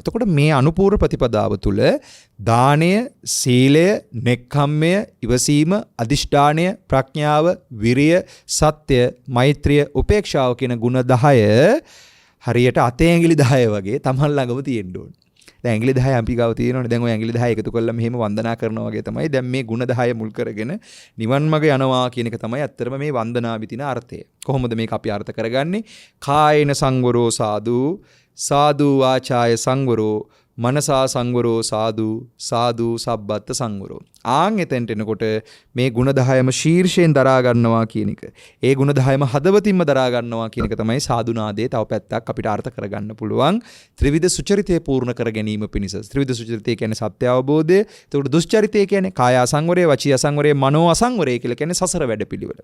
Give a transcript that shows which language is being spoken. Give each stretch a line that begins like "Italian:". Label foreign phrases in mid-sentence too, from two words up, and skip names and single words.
Sinhala: එතකොට මේ අනුපූර්ව ප්‍රතිපදාව තුළ දානය, සීලය, නෙක්ඛම්මය, ඉවසීම, අදිෂ්ඨානය, ප්‍රඥාව, විරිය, සත්‍ය, මෛත්‍රිය, උපේක්ෂාව කියන ගුණ 10 හරියට අතේ ඇඟිලි 10 වගේ තමන් ළඟම තියෙන්න ඕනේ. දැන් ඇඟිලි 10 අපි ගාව තියෙනවනේ. දැන් ওই ඇඟිලි 10 එකතු කරලා මෙහෙම වන්දනා කරනවා වගේ තමයි දැන් මේ ගුණ 10 මුල් කරගෙන නිවන් මඟ යනවා කියන එක තමයි ඇත්තටම මේ වන්දනාවේ තියෙන අර්ථය. කොහොමද මේක අපි අර්ථ කරගන්නේ?
Pali: කායේන සංවරෝ සාදු, සාදු වාචාය සංවරෝ, මනසා සංවරෝ සාදු, සාදු සබ්බත් සංවරෝ.
Sinhala: ආන් එතෙන්ට එනකොට මේ ගුණ 10ම ශීර්ෂයෙන් දරා ගන්නවා කියන එක. ඒ ගුණ 10ම හදවතින්ම දරා ගන්නවා කියන එක තමයි සාදුනාදයේ තව පැත්තක් අපිට අර්ථ කරගන්න පුළුවන්. ත්‍රිවිධ සුචරිතය පූර්ණ කර ගැනීම පිණිස. ත්‍රිවිධ සුචරිතය කියන්නේ සත්‍ය අවබෝධය. ඒකට දුෂ්චරිතය කියන්නේ කාය අසංවරය, වචී අසංවරය, මනෝ අසංවරය කියලා කියන්නේ සසර වැඩපිළිවෙල.